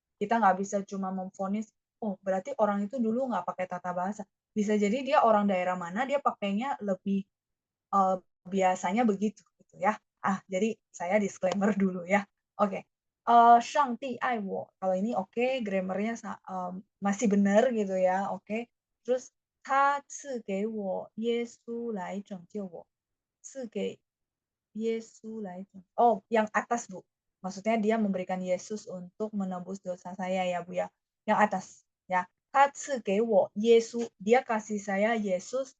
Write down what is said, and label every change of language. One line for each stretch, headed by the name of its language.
Indonesian: Kita nggak bisa cuma memvonis, oh berarti orang itu dulu nggak pakai tata bahasa. Bisa jadi dia orang daerah mana, dia pakainya lebih biasanya begitu gitu ya. Jadi saya disclaimer dulu ya. Oke. Shangti Aiwo. Kalau ini oke, grammarnya masih benar gitu ya. Oke.
Chinese: Terus 他赐给我耶稣来拯救我，赐给
Indonesian: Yesus lah itu. Oh, yang atas, Bu. Maksudnya dia memberikan Yesus untuk menebus dosa saya ya, Bu ya. Yang atas, ya.
Chinese: 他赐给我耶稣,
Indonesian: dia kasih saya Yesus.